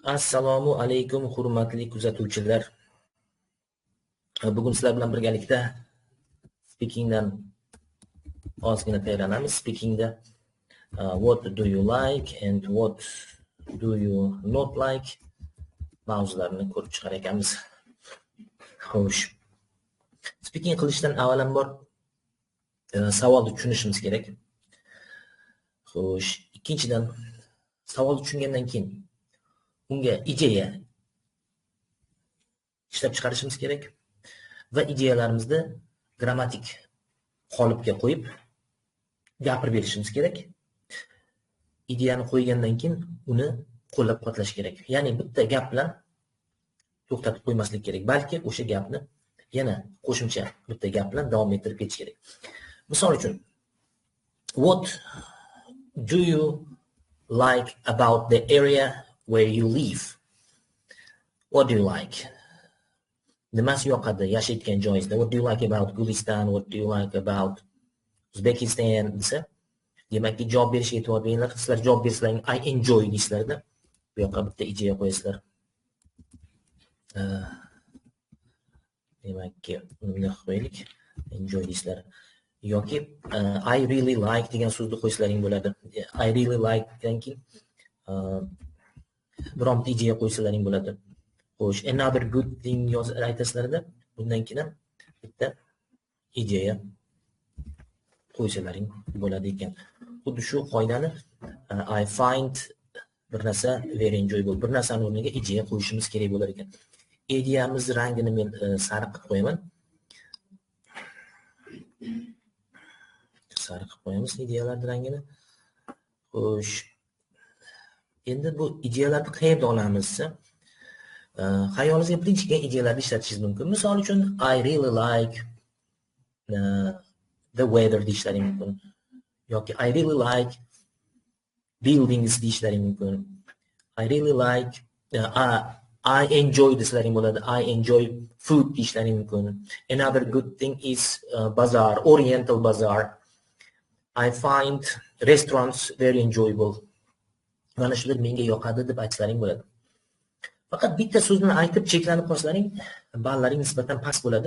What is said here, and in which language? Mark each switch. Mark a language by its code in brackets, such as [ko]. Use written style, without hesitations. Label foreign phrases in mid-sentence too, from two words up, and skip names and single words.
[uz] Assalomu alaykum hurmatli kuzatuvchilar. Bugun sizlar bilan birgalikda speakingdan ozgina tayyorlanamiz. Speakingda [en] what do you like and what do you not like [uz] mavzularini ko'rib chiqar ekanmiz. Xo'sh. Speaking qilishdan avvalambor savolni tushunishimiz kerak. Xo'sh, ikkinchidan savolni tushungandan keyin unga ideya ishlab chiqarishimiz kerak va ideyalarimizni grammatik qolipga qo'yib gapirib berishimiz kerak. Ideyani qo'ygandan keyin uni qo'llab-quvvatlash kerak. Ya'ni bitta gap bilan to'xtatib qo'ymaslik kerak, balki o'sha gapni yana qo'shimcha bitta gap bilan davom ettirib ketish kerak. Misol uchun, [en] what do you like about the area where you live? What do you like? [uz] Nimasi yoqadi yashayotgan joyingizda? [en] What do you like about Gulistan? What do you like about Uzbekistan? [uz] desa, demakki javob berishga e'tibor beringlar. Sizlar javob bersalaring [en] I enjoy [uz] deysizlarda. Bu yoqqa bitta ideya qo'yasizlar. Demakki uni qo'yaylik. Enjoy deysizlar. Yoki [en] I really like [uz] degan so'zni qo'ysalaring bo'ladi. [en] I really like [uz] degan keyin bironta ideya qo'ysalaring bo'ladi. Xo'sh, [en] another good thing [uz] aytasizlarda, bundan keyin bitta ideya qo'ysalaring bo'ladi ekan. Xuddi shu qoidani [en] I find [uz] bir narsa [en] very enjoyable, [uz] bir narsani o'rniga ideya qo'yishimiz kerak bo'lar ekan. Ideyamiz rangini men sariq qilib qo'yaman. Sariq qilib qo'yamiz ideyalarning rangini. Xo'sh. Endi bu ideyalarni qayerdan olamiz? Xayolingizga birinchi kelgan ideyalarni ishlatishingiz mumkin. Misol uchun [en] I really like the weather [uz] deyishlaring mumkin. Yoki [en] I really like buildings [uz] deyishlaring mumkin. [en] I really like I enjoy [uz] deslaring bo'ladi. [en] I enjoy food [uz] deyishlaring mumkin. [en] Another good thing is bazaar, Oriental bazaar. I find restaurants very enjoyable. [uz] Mana shular menga yoqadi deb aytlaring bo'ladi. Faqat bitta so'zni aytib cheklanib qolsalaring, ballaring nisbatan past bo'ladi.